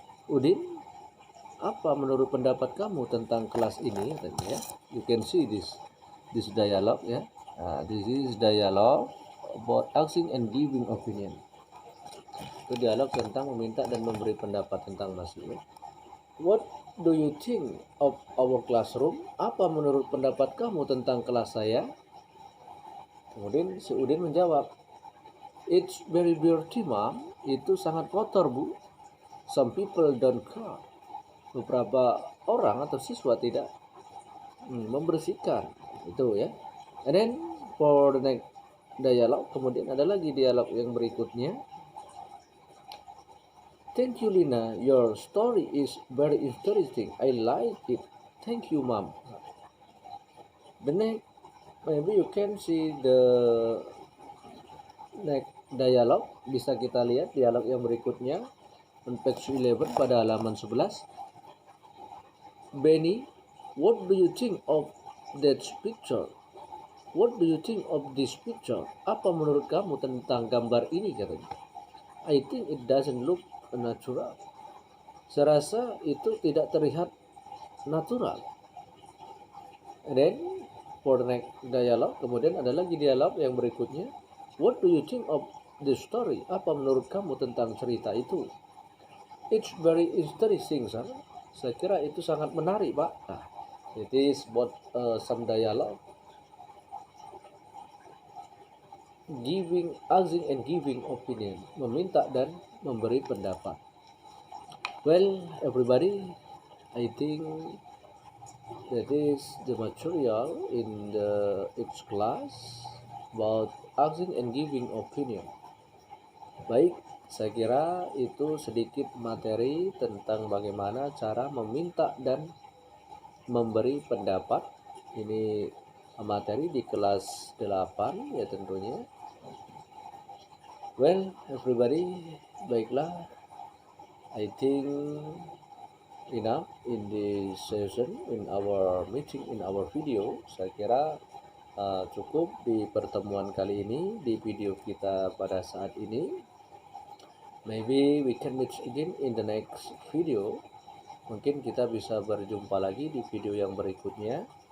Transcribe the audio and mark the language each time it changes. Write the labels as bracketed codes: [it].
[id] Udin, apa menurut pendapat kamu tentang kelas ini? [en] Ya, you can see this dialogue, ya. This is dialogue about asking and giving opinion. [id] Itu dialog tentang meminta dan memberi pendapat tentang mahasiswa. [en] What do you think of our classroom? [id] Apa menurut pendapat kamu tentang kelas saya? Kemudian si Udin menjawab, [en] it's very dirty, ma'am. [id] Itu sangat kotor, Bu. [en] Some people don't care. [id] Beberapa orang atau siswa tidak membersihkan. Itu, ya. [en] And then for the next dialog, [id] kemudian ada lagi dialog yang berikutnya. [en] Thank you, Lina. Your story is very interesting. I like it. Thank you, Mom. The next, maybe you can see the next dialog. [id] Bisa kita lihat dialog yang berikutnya [en] on page 11 [id] pada halaman 11. [en] Benny, what do you think of that picture? What do you think of this picture? [id] Apa menurut kamu tentang gambar ini, katanya? [en] I think it doesn't look natural. [id] Saya rasa itu tidak terlihat natural. [en] And then for the next dialog, [id] kemudian ada lagi dialog yang berikutnya. [en] What do you think of the story? [id] Apa menurut kamu tentang cerita itu? [en] It's very interesting, sir. [id] Saya kira itu sangat menarik, Pak. [en] Nah, it is about some dialogue. Asking and giving opinion, [id] meminta dan memberi pendapat. [en] Well, everybody, I think that is the material in each class about asking and giving opinion. [id] Baik, saya kira itu sedikit materi tentang bagaimana cara meminta dan memberi pendapat. Ini materi di kelas 8, ya tentunya. [en] Well, everybody, baiklah, I think enough in this session, in our meeting, in our video. [id] Saya kira cukup di pertemuan kali ini, di video kita pada saat ini. [en] Maybe we can meet again in the next video. [id] Mungkin kita bisa berjumpa lagi di video yang berikutnya.